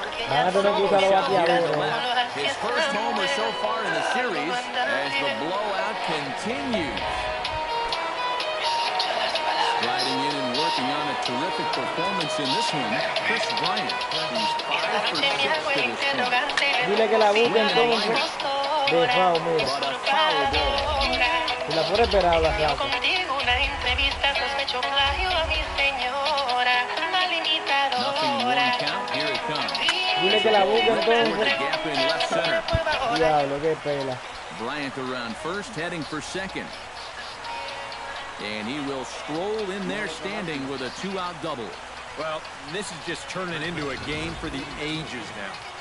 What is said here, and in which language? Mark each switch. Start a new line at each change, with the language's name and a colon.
Spanish: Van a tener que usar los bateadores.
English: His first homer so far in the series as the blowout continues. Riding in and working on a terrific performance in this one, Chris Bryant. He's 5 for 6 to this point.
Spanish: Dile que la busque entonces. De foul, mira.
English: But a foul ball.
Spanish: Si la fuera esperado, la saco. Contigo una entrevista sospecho plagio a mi señora,
English: Nothing, one count, here it comes.
Spanish: Dile que la busque
English: Toward the
Spanish: entonces.
English: gap in left center.
Spanish: Diablo, qué pela.
English: Bryant around first, heading for second. And he will stroll in there standing with a 2-out double. Well, this is just turning into a game for the ages now.